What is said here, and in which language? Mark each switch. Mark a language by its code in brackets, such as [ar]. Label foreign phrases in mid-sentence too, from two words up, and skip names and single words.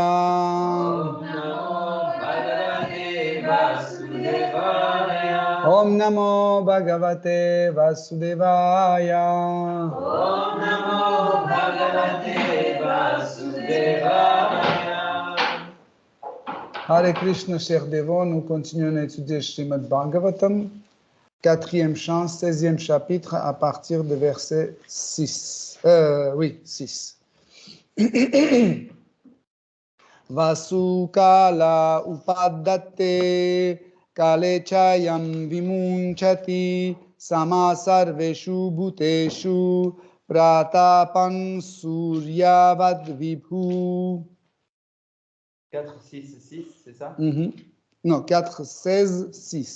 [sa] Om Namo Bhagavate Vasudevaya. Om Namo Bhagavate Vasudevaya. Om Namo Bhagavate Vasudevaya. Hare Krishna, [fr] chers dévots, nous continuons à étudier Srimad Bhagavatam, 4e chant, 16e chapitre, à partir de verset 6. 6. [sa] Vasukala upadate kale chayam vimunchati sama sarveshu bhuteshu pratapan suryavad vibhu. [fr] 4, 6, 6, c'est ça? Non, 4, 16, 6.